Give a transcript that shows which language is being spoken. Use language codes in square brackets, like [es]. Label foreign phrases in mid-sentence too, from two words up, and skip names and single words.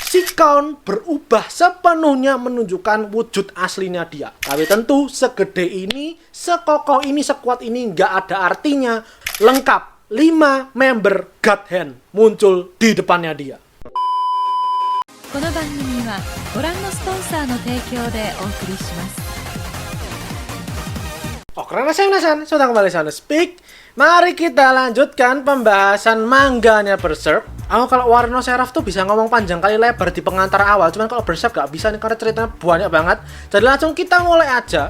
[id] si Count berubah sepenuhnya menunjukkan wujud aslinya dia. Tapi tentu segede ini, sekokoh ini, sekuat ini nggak ada artinya lengkap 5 member God Hand muncul di depannya dia. [ja] この番組はご覧のスポンサーの提供でお送りします。 [id] Oke, nasan, sudah kembali sana Speak. Mari kita lanjutkan pembahasan mangganya Berserk. Aku kalau Wano Seraph tuh bisa ngomong panjang kali lebar di pengantar awal, cuman kalau Berserk gak bisa nih karena ceritanya banyak banget. Jadi langsung kita mulai aja.